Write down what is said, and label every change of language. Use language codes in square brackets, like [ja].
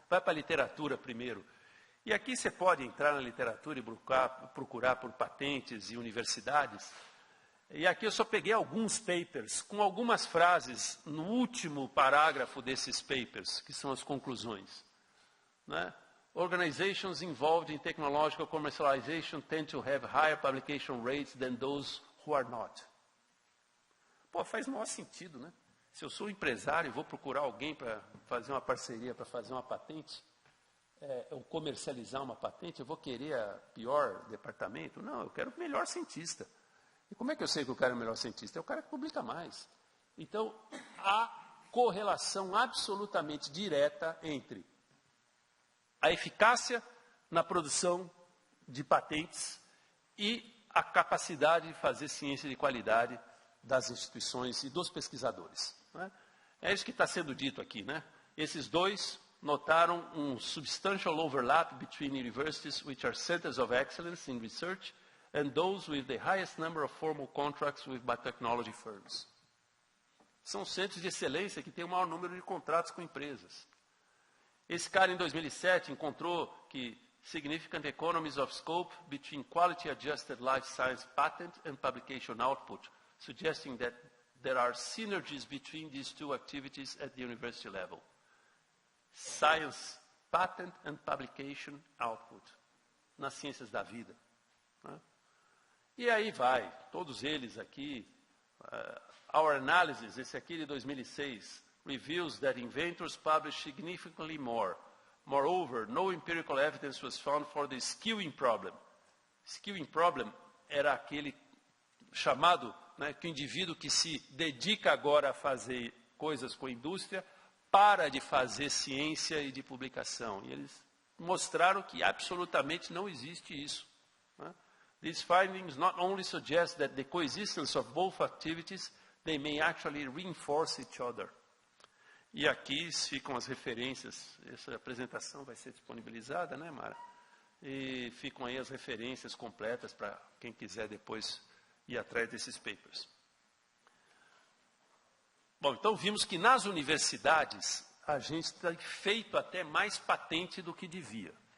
[pt] Vai para a literatura primeiro. E aqui você pode entrar na literatura e procurar por patentes e universidades. E aqui eu só peguei alguns papers, com algumas frases no último parágrafo desses papers, que são as conclusões. Né? [en] Organizations involved in technological commercialization tend to have higher publication rates than those who are not. [pt] Pô, faz o maior sentido, né? Se eu sou empresário e vou procurar alguém para fazer uma parceria, para fazer uma patente, ou comercializar uma patente, eu vou querer a pior departamento? Não, eu quero o melhor cientista. E como é que eu sei que o cara é o melhor cientista? É o cara que publica mais. Então, há correlação absolutamente direta entre a eficácia na produção de patentes e a capacidade de fazer ciência de qualidade das instituições e dos pesquisadores. Né? É isso que está sendo dito aqui. Né? Esses dois notaram um [en] substantial overlap between universities which are centers of excellence in research and those with the highest number of formal contracts with biotechnology firms. [pt] São centros de excelência que têm o maior número de contratos com empresas. Esse cara, em 2007, encontrou que [en] significant economies of scope between quality-adjusted life science patent and publication output, suggesting that there are synergies between these two activities at the university level. Science, patent and publication output, [pt] nas ciências da vida. Né? E aí vai, todos eles aqui, [en] our analysis, [pt] esse aqui de 2006, [en] reveals that inventors publish significantly more. Moreover, no empirical evidence was found for the skewing problem. [pt] Skewing problem era aquele chamado, né, que o indivíduo que se dedica agora a fazer coisas com a indústria para de fazer ciência e de publicação. E eles mostraram que absolutamente não existe isso. [en] Né? These findings not only suggest that the coexistence of both activities they may actually reinforce each other. [pt] E aqui ficam as referências, essa apresentação vai ser disponibilizada, né, Mara? E ficam aí as referências completas para quem quiser depois ir atrás desses papers. Bom, então vimos que nas universidades a gente tem feito até mais patente do que devia.